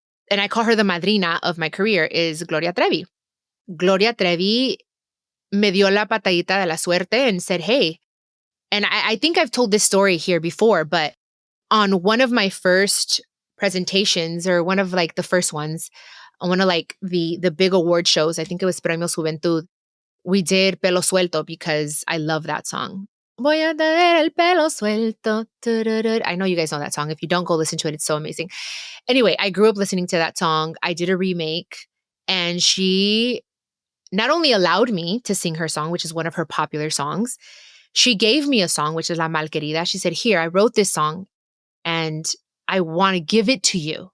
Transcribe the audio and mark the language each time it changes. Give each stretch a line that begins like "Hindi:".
English: and I call her the madrina of my career, is Gloria Trevi. Gloria Trevi
Spanish: me dio la patadita de la suerte
English: and said, hey, and I think I've told this story here before, but on one of my first presentations, or one of like the first ones, on one of like the big award shows, I think it was Premios Juventud, we did Pelo Suelto because I love that song.
Spanish: Voy a tener el pelo suelto.
English: I know you guys know that song. If you don't, go listen to it. It's so amazing. Anyway, I grew up listening to that song. I did a remake, and she not only allowed me to sing her song, which is one of her popular songs, she gave me a song, which is La Malquerida. She said, here, I wrote this song and I want to give it to you.